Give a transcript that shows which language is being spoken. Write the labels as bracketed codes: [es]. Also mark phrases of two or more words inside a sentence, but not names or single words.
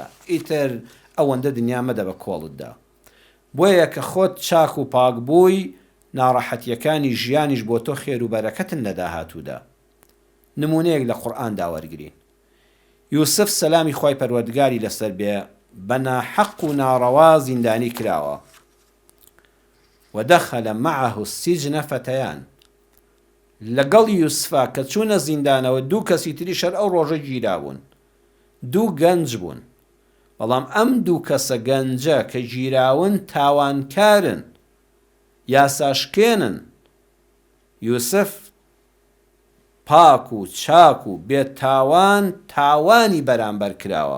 [ckb] ئیتر ئەوەندە دنیا مەدە بە کۆڵتدا. بۆیە کە خۆت چاک و پاک بووی، ناڕەحەتیەکانی ژیانیش بۆ تۆ خێر و بەرەکەتن لە داهاتوودا. نمونەیەک لە قورئاندا وەرگرین. یوسف سەلامی خوای پەروەردگاری لەسەر بێ، بە ناحەق و ناڕەوا زیندانی کراوە. [ar] ودخل معه السجن فتيان [ckb] لەگەڵ یوسفا کە چوونە زیندانەوە دوو کەسی تری شەر ئەو ڕۆژە گیرابوون دوو گەنج بوون بەڵام ئەم دوو کەسە گەنجە کە گیراون تاوانکارن یاساشکێنن یوسف پاک و چاک و بێتاوان تاوانی بەرامبەر کراوە